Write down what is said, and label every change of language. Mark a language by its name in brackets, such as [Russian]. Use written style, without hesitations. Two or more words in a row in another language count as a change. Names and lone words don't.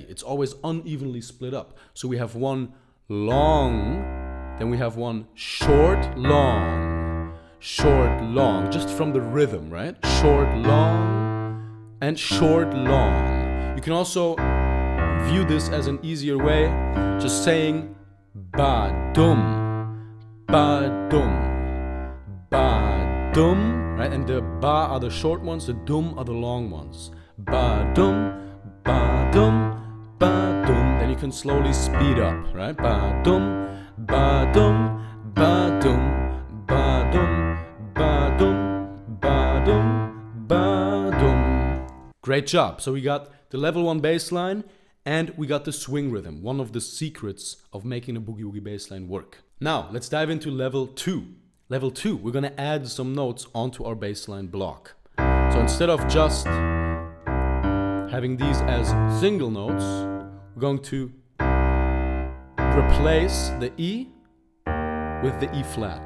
[English] It's always unevenly split up. So we have one long, then we have one short, long, just from the rhythm, right? Short, long, and short, long. You can also view this as an easier way, just saying ba-dum, ba-dum, ba-dum, right? And the ba are the short ones, the dum are the long ones. Ba-dum, ba-dum, ba-dum. Then you can slowly speed up, right? Ba-dum, ba-dum, ba-dum, ba-dum, ba-dum, ba-dum, ba-dum. Great job. So we got the level 1 bass line and we got the swing rhythm, one of the secrets of making a Boogie Woogie bassline work. Now, let's dive into level 2. Level 2, we're gonna add some notes onto our bassline block. So instead of just having these as single notes, we're going to replace the E with the E flat.